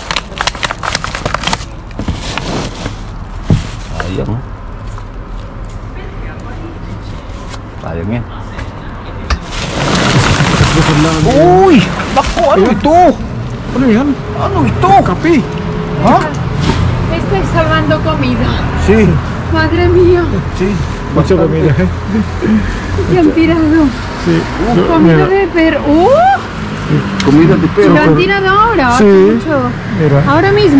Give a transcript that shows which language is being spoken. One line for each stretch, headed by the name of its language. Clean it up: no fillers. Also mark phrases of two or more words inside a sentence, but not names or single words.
Filipino: Sayang. Sayang yan. Uy! Naku, ano ito? Ano yan? Ano ito? Kape. Ha?
Spanish: Estoy salvando comida. Si. Madre mía, Si. Mucho comida. ¿qué han tirado? Sí. Comida de perro. Comida de perro. ¿Lo han tirado ahora? Sí. Mucho. Mira. ¿Ahora mismo?